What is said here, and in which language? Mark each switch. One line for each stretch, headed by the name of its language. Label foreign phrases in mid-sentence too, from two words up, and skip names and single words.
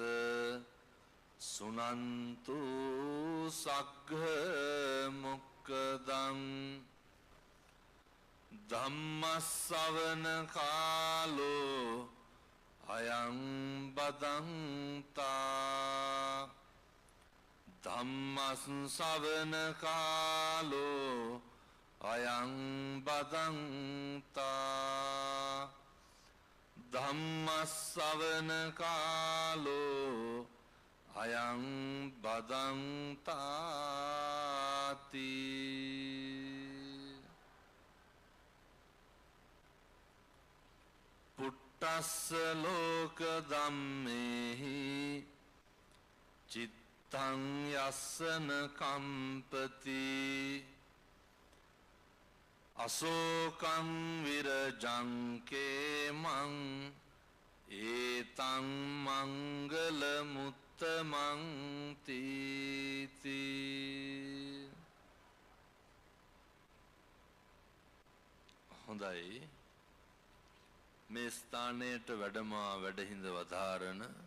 Pali: සුනන්තු සග්ග මොක්ඛදං ධම්මස්සවන කාලෝ අයං බදන්තා ධම්මස්සවන කාලෝ අයං බදන්තා ධම්මස්සවන කාලෝ අයං බදන්තාති පුට්ටස්ස ලෝක ධම්මේහි චිත්තං යස්සන කම්පති අසෝකං විරජං කේමං ඒතං මංගල මුත්තමං තීති
Sinhala: හොඳයි මේ ස්ථානයට වැඩමා වැඩහිඳ වදාරන